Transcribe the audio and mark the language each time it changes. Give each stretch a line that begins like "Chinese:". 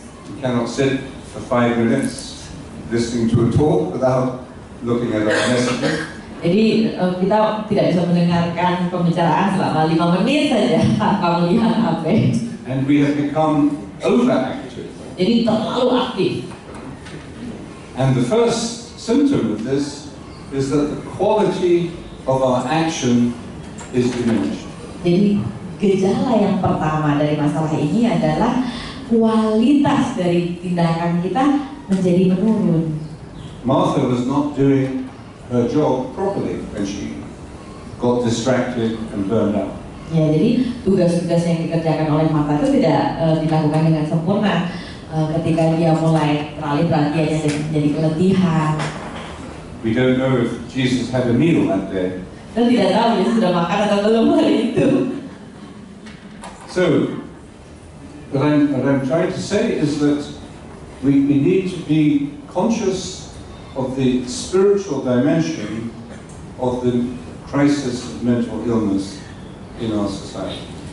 English: You cannot sit for 5 minutes listening to a talk without looking at our messages.
Indonesian: Jadi kita tidak bisa mendengarkan pembicaraan selama 5 menit saja tanpa melihat HP.
English: And we have become overactive.
Indonesian: Jadi terlalu aktif.
English: And the first symptom of this is that the quality of our action is diminished.
Indonesian: Jadi gejala yang pertama dari masalah ini adalah kualitas dari tindakan kita menjadi menurun.
English: Martha was not doing her job properly when she got distracted and burned out.
Indonesian: Ya, jadi tugas-tugas yang dikerjakan oleh Martha itu tidak dilakukan dengan sempurna ketika dia mulai teralih perhatiannya dan menjadi keletihan.
English: We don't know if Jesus had a meal that day.
Indonesian: Dan tidak tahu dia sudah makan atau belum hari itu.
English: So, what I'm trying to say is that we need to be conscious of the spiritual dimension of the crisis of mental illness in our society.